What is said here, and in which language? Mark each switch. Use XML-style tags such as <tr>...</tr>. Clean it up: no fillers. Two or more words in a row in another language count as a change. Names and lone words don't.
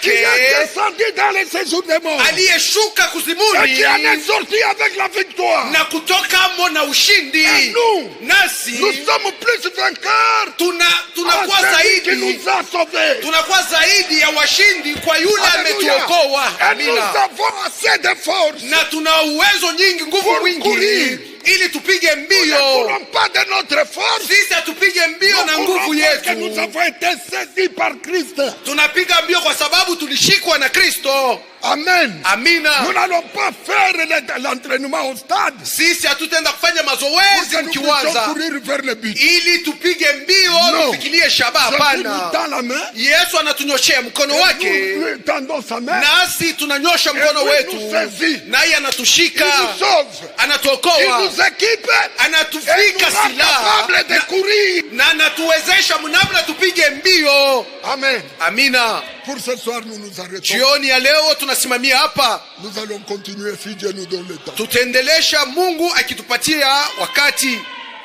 <fr>qui a descendu dans les séjours des morts,</fr> <sw>aliyeshuka kuzimuni,</sw> <fr>et qui en est sorti avec la victoire.</fr> <sw>Na kutoka mo na ushindi.</sw> <fr>Et nous,</fr> <sw>nasi</sw> <fr>nous sommes plus vainqueurs.</fr> <sw>Tunakuwa zaidi,</sw> <fr>nous a sauvés.</fr> <sw>Tunakuwa zaidi ya washindi kwa yule ametuokoa. Amina.</sw> <fr>Nous avons assez de force.</fr> <sw>Na tuna uwezo nyingi, nguvu mwingi ili tupige mbio. Sisi hatupige mbio na nguvu yetu. Tunapiga mbio kwa sababu tulishikwa na Kristo. Amen. Amina.</sw> <fr>Nous n'allons pas faire l'entraînement au stade.</fr> <sw>Sisi hatutaenda kufanya mazoezi mkiwanza ili tupige mbio tufikirie shabaha. Hapana. Yesu anatunyoshea mkono wake, nasi tunanyosha mkono wetu, naye anatushika, anatuokoa, anatufika silaha na anatuwezesha namna tupige mbio. Amen. Amina.</sw> <fr>Pour ce soir nous nous arrêtons.</fr> <sw>Jioni ya leo tunasimamia hapa.</sw> <fr>Nous allons continuer si Dieu nous donne le temps.</fr> <sw>Tutaendelesha Mungu akitupatia wakati.</sw>